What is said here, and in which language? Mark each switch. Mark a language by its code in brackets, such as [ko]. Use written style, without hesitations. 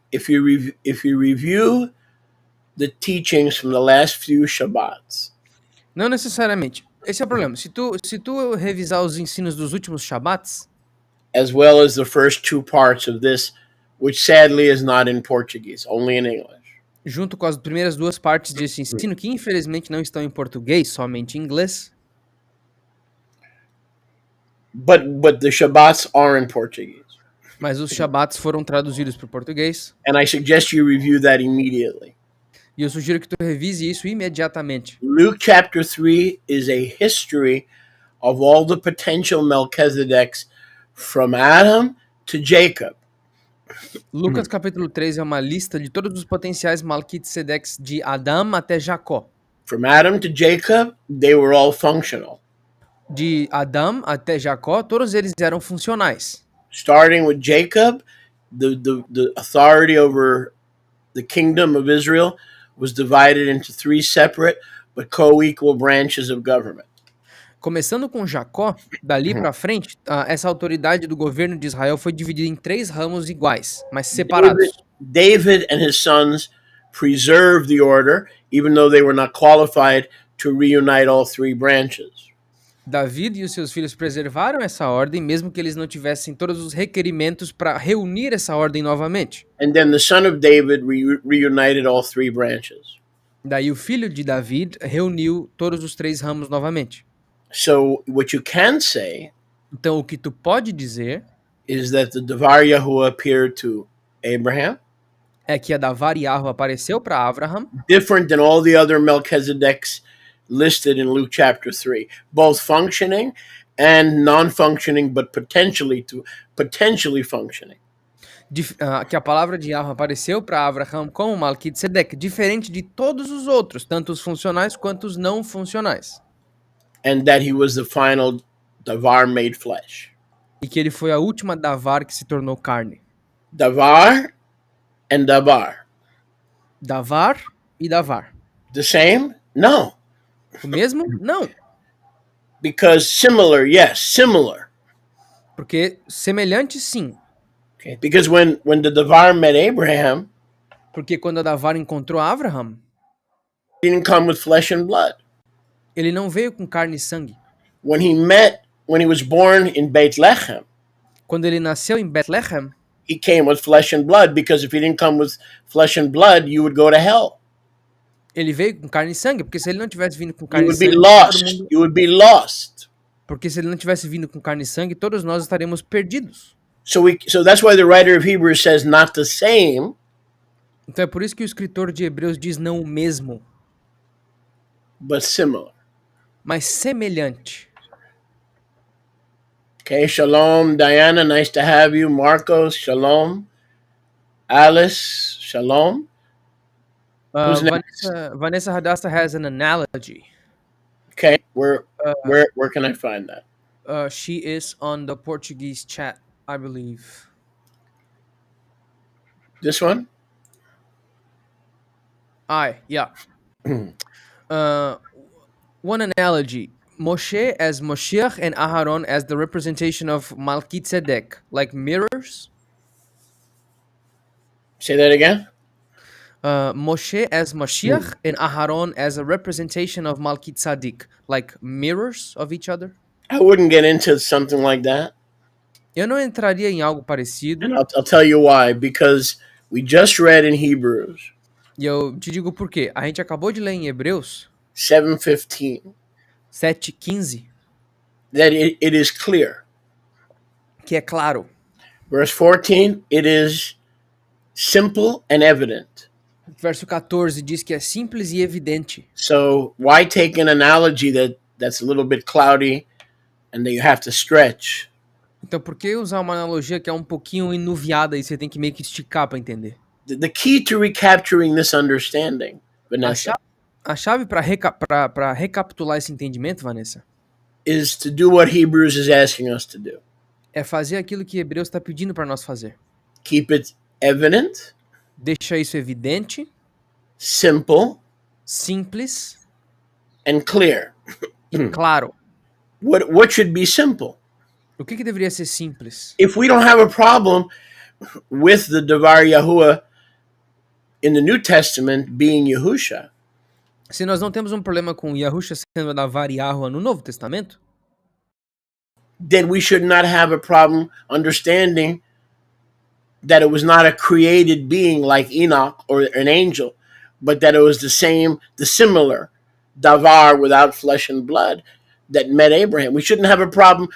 [en] If you review the teachings from the last few Shabbats. [pt] Não necessariamente. Esse é o problema. Se tu revisar os ensinos dos últimos Shabbats, [en] as well as the first two parts of this, which sadly is not in Portuguese, only in English. [pt] Junto com as primeiras duas partes desse ensino, que infelizmente não estão em português, somente em inglês. [en] But the Shabbats are in Portuguese. [pt] Mas os Shabbats foram traduzidos para o português. [en] And I suggest you review that immediately. [pt] E eu sugiro que tu revise isso imediatamente. [en] Luke chapter 3 is a history of all the potential Melchizedeks from Adam to Jacob. [pt] Lucas capítulo 3 é uma lista de todos os potenciais Melquisedeques de Adão até Jacó. [en] From Adam to Jacob, they were all functional. [pt] De Adão até Jacó, todos eles eram funcionais. [en] Starting with Jacob, the authority over the kingdom of Israel was divided into three separate but co-equal branches of government. [pt] Começando com Jacó, dali para frente, essa autoridade do governo de Israel foi dividida em três ramos iguais, mas separados. [en] David and his sons preserved the order, even though they were not qualified to reunite all three branches. [pt] David e os seus filhos preservaram essa ordem, mesmo que eles não tivessem todos os requerimentos para reunir essa ordem novamente. [en] And then the son of David reunited all three branches. [pt] Daí o filho de David reuniu todos os três ramos novamente. [en] So what you can say, [pt] então o que tu pode dizer, [en] is that the Davar Yahuwah appeared to Abraham. [pt] É que a Davar Yahuwah apareceu para Abraham. [en] Different than all the other Melchizedeks listed in Luke chapter 3, both functioning and non-functioning, but potentially functioning. [pt] Que a palavra de Yahuwah apareceu para Abraham como Melquisedeque, diferente de todos os outros, tanto os funcionais quanto os não funcionais. [en] And that he was the final davar made flesh. [pt] E que ele foi a última davar que se tornou carne. [en] Davar and davar. [pt] Davar e davar. [en] The same? No. [pt] O mesmo? Não. [en] Because similar, yes, similar. [pt] Porque semelhante, sim. [en] Okay. Because when the davar met Abraham, [pt] Porque quando a davar encontrou Abraham, [en] he didn't come with flesh and blood. [pt] ele não veio com carne e sangue. [en] When he was born in Bethlehem, [pt] Quando ele nasceu em Bethlehem, [en] he came with flesh and blood, because if he didn't come with flesh and blood, you would go to hell. [pt] ele veio com carne e sangue, porque se ele não tivesse vindo com [en] You [pt] carne e [en] would be [pt] sangue, [en] lost. You would be lost. [pt] porque se ele não tivesse vindo com carne e sangue, todos nós estaremos perdidos. [en] So that's why the writer of Hebrews says not the same, [pt] Então é por isso que o escritor de Hebreus diz não o mesmo, [en] but similar. [pt] mas semelhante. [en] Okay, shalom, Diana, nice to have you. Marcos, shalom. Alice, shalom. Who's next? Vanessa Radasta has an analogy. Okay, where can I find that? She is on the Portuguese chat, I believe. This one? Yeah. One analogy. Moshe as Moshiach and Aharon as the representation of Melquisedeque, like mirrors. Say that again? Moshe as Mashiach and Aharon as a representation of Melquisedeque, like mirrors of each other. I wouldn't get into something like that. [pt] Eu não entraria em algo parecido. [en] And I'll tell you why. Because we just read in Hebrews. [pt] E eu te digo por quê. A gente acabou de ler em Hebreus [en] 7:15. [pt] 7:15. [en] That it is clear. [pt] Que é claro. [en] Verse 14, it is simple and evident. [pt] Verso 14 diz que é simples e evidente. [en] So why take an analogy that's a little bit cloudy and that you have to stretch? [pt] Então por que usar uma analogia que é um pouquinho enuviada e você tem que meio que esticar para entender? [en] The key to recapturing this understanding, Vanessa, [pt] A chave para recapitular esse entendimento, Vanessa, [en] is to do what Hebrews is asking us to do. [pt] é fazer aquilo que Hebreus está pedindo para nós fazer. [en] Keep it evident. [pt] Deixa isso evidente, [en] Simple, [pt] simples [en] and clear. [pt] e claro. [en] What should be simple? [pt] O que deveria ser simples? [en] If we don't have a problem with the Davar Yahuwah in the New Testament being Yahusha, [pt] Se nós não temos um problema com Yahusha sendo Davar Yahuwah no Novo Testamento, [en] then we should not have a problem understanding that it was not a created being like Enoch or an angel, but that it was the similar Davar without flesh and blood that met Abraham. We shouldn't have a problem.